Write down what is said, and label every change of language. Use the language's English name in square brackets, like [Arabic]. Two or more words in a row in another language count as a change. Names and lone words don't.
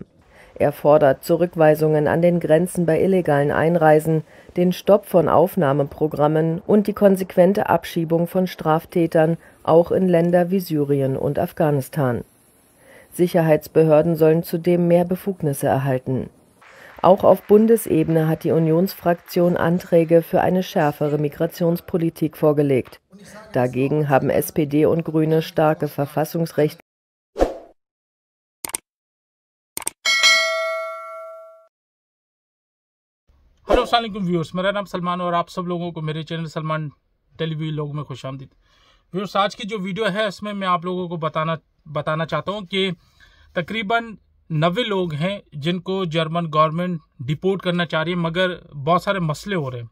[German] Er fordert Zurückweisungen an den Grenzen bei illegalen Einreisen, den Stopp von Aufnahmeprogrammen und die konsequente Abschiebung von Straftätern, auch in Länder wie Syrien und Afghanistan. Sicherheitsbehörden sollen zudem mehr Befugnisse erhalten. Auch auf Bundesebene hat die Unionsfraktion Anträge für eine schärfere Migrationspolitik vorgelegt. Dagegen haben SPD und Grüne starke Verfassungsrechte. [Urdu] ہیلو السلام علیکم ویورز، میرا نام سلمان اور آپ سب لوگوں کو میرے چینل سلمان ٹیلیوی لوگ میں خوش آمدید. ویورز، آج کی جو ویڈیو ہے اس میں میں آپ لوگوں کو بتانا چاہتا ہوں کہ تقریباً 90 لوگ ہیں جن کو [English] German government [Urdu] ڈیپورٹ کرنا چاہ رہی ہے، مگر بہت سارے مسئلے ہو رہے ہیں.